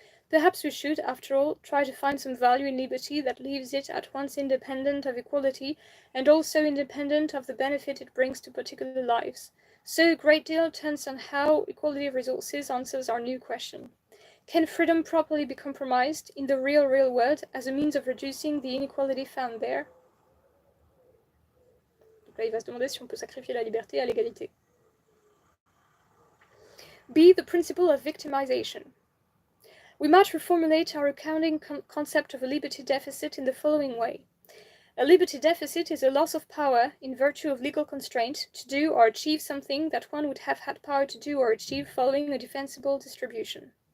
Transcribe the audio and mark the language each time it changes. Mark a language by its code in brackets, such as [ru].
[en] Perhaps we should, after all, try to find some value in liberty that leaves it at once independent of equality and also independent of the benefit it brings to particular lives. So a great deal turns on how equality of resources answers our new question. Can freedom properly be compromised in the real world as a means of reducing the inequality found there? [fr] Donc là, il va se demander si on peut sacrifier la liberté à l'égalité. [en] B. The principle of victimization. We might reformulate our accounting concept of a liberty deficit in the following way. A liberty deficit is a loss of power, in virtue of legal constraint, to do or achieve something that one would have had power to do or achieve following a defensible distribution.